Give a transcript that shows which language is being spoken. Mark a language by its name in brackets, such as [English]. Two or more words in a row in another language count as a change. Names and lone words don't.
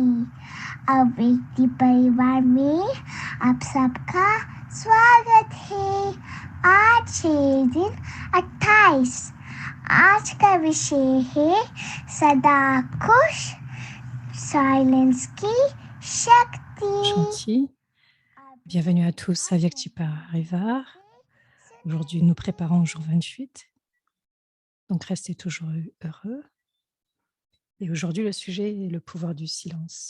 [Hindi] अब व्यक्ति परिवार में आप सबका स्वागत है। आज है दिन 28। आज का विषय है सदा खुश साइलेंस की शक्ति। [French] Gentil. Bienvenue à tous à Vyaktipa Rivar. Aujourd'hui, nous préparons au jour 28. Donc, restez toujours heureux. Et aujourd'hui, le sujet est le pouvoir du silence.